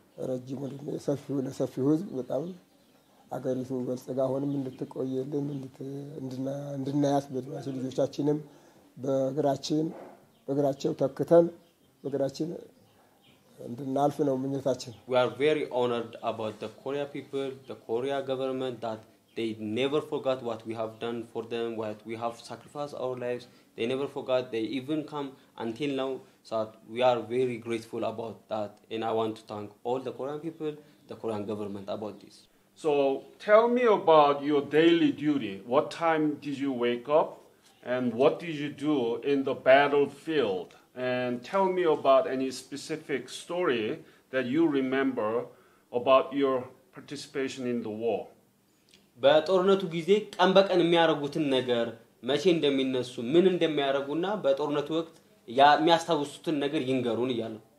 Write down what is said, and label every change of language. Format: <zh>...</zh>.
<am>ረጅም ለሰፊው ህዝብ በጣም አገሪቱ በልጽጋ ሆነም እንድትቆየልን እንድናያት በድማሽ ልጆቻችንም በእግራቸው ተክተን በእግራችን እንድናልፍ ነው ምኞታችን</am> <en>We are very honored about the Korea people, the Korea government that they never forgot what we have done for them, what we have sacrificed our lives. They never forgot. They even come until now. So we are very grateful about that. And I want to thank all the Korean people, the Korean government about this. So tell me about your daily duty. What time did you wake up? And what did you do in the battlefield? And tell me about any specific story that you remember about your participation in the war.</en> <am>በጦርነቱ ጊዜ ቀን በቀን የሚያረጉትን ነገር መቼ እንደሚነሱ ምን እንደሚያረጉና በጦርነቱ ወቅት የሚያስታውሱትን ነገር ይንገሩን ይያሉ</am>